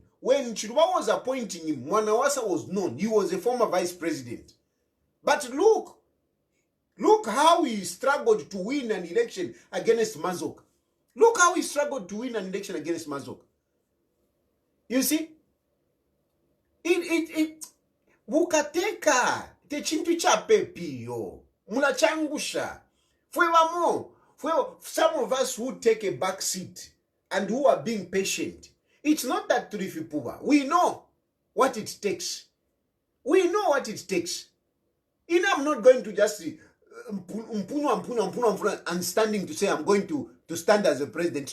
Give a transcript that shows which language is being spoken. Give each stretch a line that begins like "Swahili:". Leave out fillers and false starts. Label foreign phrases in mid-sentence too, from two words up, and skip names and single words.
English: When Chilufya was appointing him, Mwanawasa was known. He was a former vice president. But look how he struggled to win an election against Mazok. Look how he struggled to win an election against Mazok. You see? Bukateka.
Bemba: Te chintu cha pepiyo. Mula changusha.
English: Some of us who take a back seat and who are being patient. It's not that Turifipuba. We know what it takes. We know what it takes. I'm not going to just and standing to say I'm going to stand as a president.